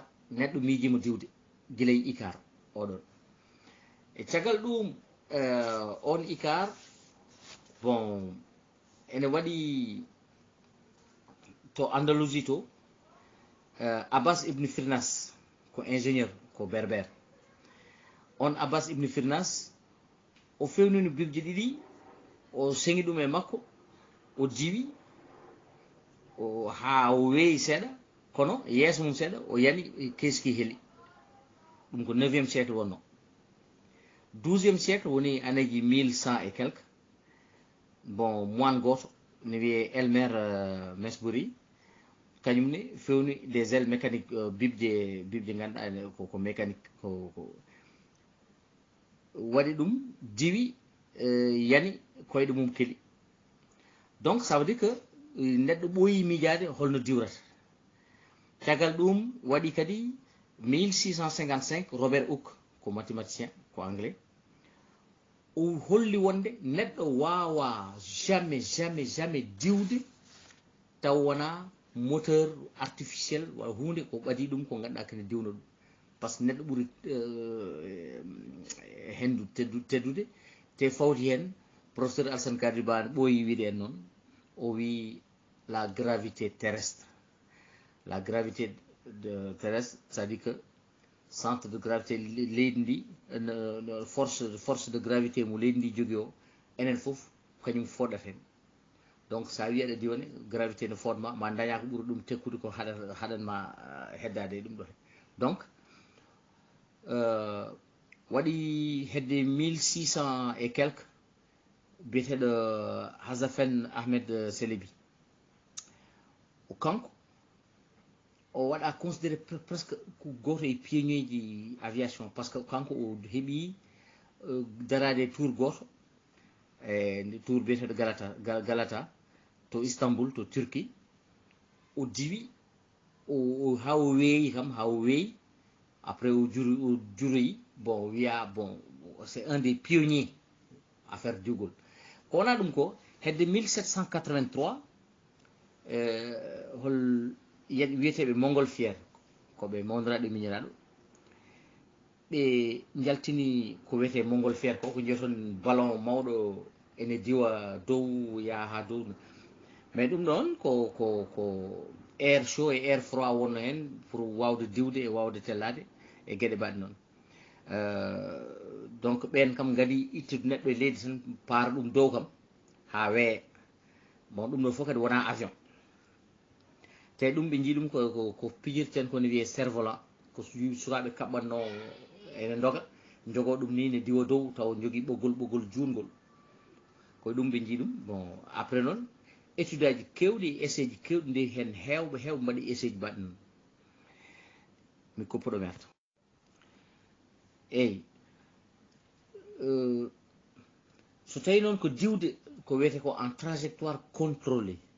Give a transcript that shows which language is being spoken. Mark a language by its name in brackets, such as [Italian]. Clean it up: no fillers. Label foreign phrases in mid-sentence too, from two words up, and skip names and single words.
[Fula] neɗɗo miijimo diwde guilay Icare oɗon e caggal ɗum on Icare bon ene waɗi to Andalousie to Abbas ibn Firnas ko ingénieur ko berbère on Abbas ibn Firnas o fewnino bibje ɗiɗi o seŋi ɗum e makko o diwi ha o weeyi seeɗa kono yeeso mum seeɗa o yani keski heeli ɗum ko [French] 9e siècle [Fula] wonno [French] 12e siècle [Fula] woni anneji [French] 1100 et quelque [Fula] bon moine goto ne wiye Elmer Mesbury kañumne fewni [French] des ailes mécaniques [Fula] bibje ganduɗa ko mécanique ko waɗi ɗum diwi yani koyɗe mum keeli [French] donc ça veut dire que [Fula] neɗɗo ɓooyi miijade holno diwrata caggal ɗum waɗi kadi 1655 Robert Hooke ko mathématicien ko anglais o holli wonde neɗɗo wawa jamais diwde taw wona moteur artificiel walla hunde ko ɓadi ɗum ko ganduɗa kene diwna ɗum [French] par ce que [Fula] neɗɗo ɓuuri hendu teddude te fawti hen professeur Alassane Kadri Ba ɓooyi wiide en noon o wi [French] la gravité terrestre terrestre c'est à dire que centre de gravité [Fula] leydi ndi [French] force de gravité [Fula] mo leydi ndi jogui o enen foof kañum foɗat hen donc sa wi aɗa diwane gravité ne fodma ma daña ko ɓuuri ɗum tekkude ko haɗanma heddade e ɗum ɗo donc waɗi hedde [French] 1600 et quelque [Fula] biyeteɗo Hasafen Ahmed Celebi o kanko o waɗa [French] considéré presque [Fula] ko goto e pionnier ji aviation [French] par ce que [Fula] kanko o heeɓi darade e tour goto nde tour biyeteɗo Galata to Istanbul to Turquie o diwi ha o weeyi kam ha o weeyi après o juroyi bon wiya bon [French] c'est un des pionniers [Fula] affaire diwgol ko wona ɗum ko hedde 1783 hol wiyeteɓe montgolfiére koɓe mawdiraɗo miñiraɗo ɓe jaltini ko wiyete montgolfiére ko jeeton ballon mawɗo ene diwa dow yaha ha dow mais ɗum ɗon ko [French] air chaud et air froid [Fula] wonno hen pour wawde diwde e wawde tellade e gueɗe mbaɗe noon donc ɓen kam gadi ittude neɗɗo e leydi tan paara ɗum dow kam ha weeya bon ɗum ɗo fof kadi wona avion te ɗum ɓe jii ɗum ko pijirten kono wiye [French] cerf volant [Fula] ko sukaɓe kaɓɓanno ene doga jogo ɗum ni ne diwa dow taw jogui ɓoggol juutgol koye ɗum ɓe jii ɗum bon après noon étude aji kewɗi essai ji kewɗi nde hen hewɓe mbaɗi essai ji mbaɗi noon mi kuppuɗo merta eyyi so tawi noon ko diwde ko wiyete ko [French] en trajectoire contrôlé